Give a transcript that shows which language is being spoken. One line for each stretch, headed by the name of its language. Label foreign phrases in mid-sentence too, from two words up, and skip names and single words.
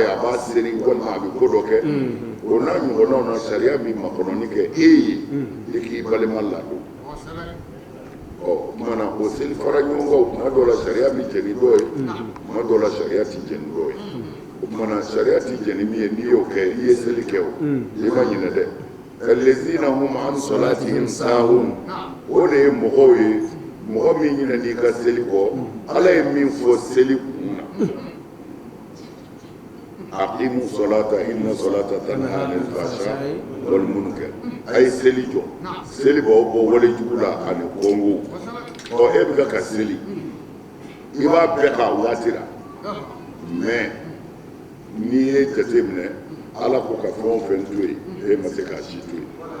Bambara: a b'a seri walima a bɛ ko dɔ kɛ o n'a ɲɔgɔnnaw na sariya bɛ makɔnɔni kɛ e ye i k'i balima ladon ɔ o tuma na o seli fara ɲɔgɔn kan tuma dɔw la sariya bɛ jɛni dɔ ye tuma dɔw la sariya tɛ jɛni dɔ ye o tuma na sariya tɛ jɛni min ye n'i y'o kɛ i ye seli kɛ o i ma ɲinɛ dɛ
Arabic: الذين هم عن صلاتهم ساهون
Bambara: o de ye mɔgɔw ye mɔgɔ min ɲinɛ n'i ka seli kɔ ala ye min fɔ seli kun na
Arabic: أقيموا الصلاة إن الصلاة تنهى عن الفحشاء والمنكر
Bambara: a ye seli jɔ seli b'aw bɔ walejugu la ani kɔngo ɔ e bɛ ka seli i b'a bɛɛ k'a waati la mais n'i ye jate minɛ ala ko ka fɛn o fɛn to yen e ma se k'a si to yen